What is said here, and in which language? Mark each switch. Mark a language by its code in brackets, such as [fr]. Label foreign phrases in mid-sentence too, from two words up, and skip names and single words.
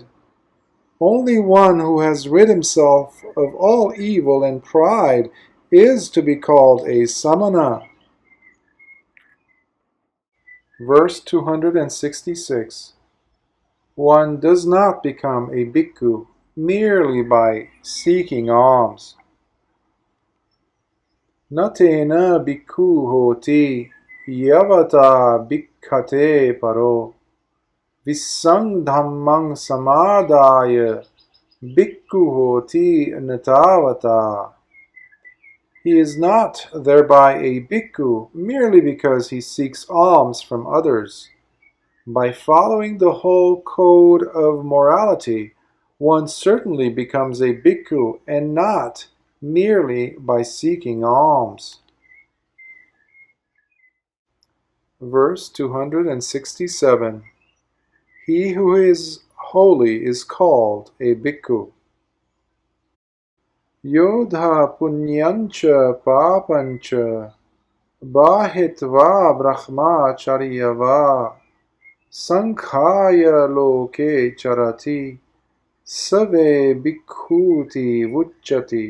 [en] Only one who has rid himself of all evil and pride is to be called a samana." Verse 266. One does not become a bhikkhu merely by seeking alms. [pi] Natena bhikkhu hoti yavata bhikkhate paro visang dhammang samadaya bhikkhu hoti natavata. [en] He is not thereby a bhikkhu merely because he seeks alms from others. By following the whole code of morality, one certainly becomes a bhikkhu and not merely by seeking alms. Verse 267. He who is holy is called a bhikkhu. [pi] Yodha punyancha papancha bahitva brahmacharyava sankhaya loke charati save bhikkhuti vucchati.